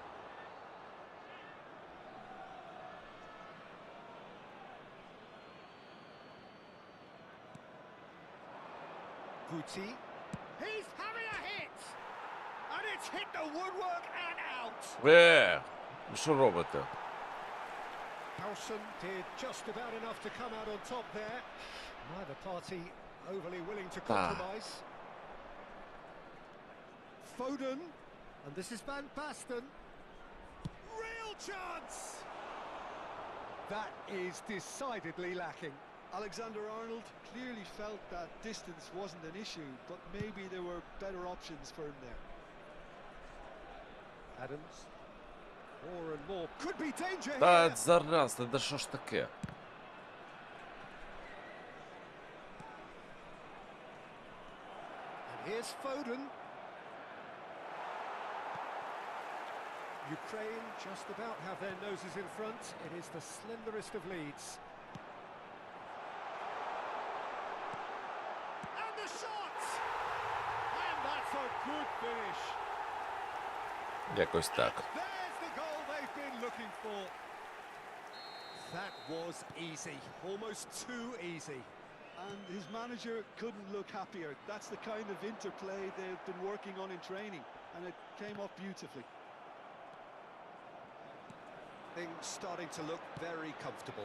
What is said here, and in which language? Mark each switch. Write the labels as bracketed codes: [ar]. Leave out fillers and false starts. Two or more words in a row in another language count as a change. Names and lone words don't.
[en] Guti. He's having a hit! And it's hit the woodwork and out! [uk] Що робите? [en] Howson did just about enough to come out on top there. Neither party overly willing to compromise. Foden, and this is Van Basten. Real chance! That is decidedly lacking. Alexander-Arnold clearly felt that distance wasn't an issue, but maybe there were better options for him there. Adams. More and more. Could be danger [uk] Та [en] here. [uk] зараз, та що ж таке? [en] And here's Foden. Ukraine just about have their noses in front. It is the slenderest of leads. And the shot! And that's a good finish. [uk] Якось так. [en] There's the goal they've been looking for. That was easy, almost too easy. And his manager couldn't look happier. That's the kind of interplay they've been working on in training, and it came off beautifully. Things starting to look very comfortable.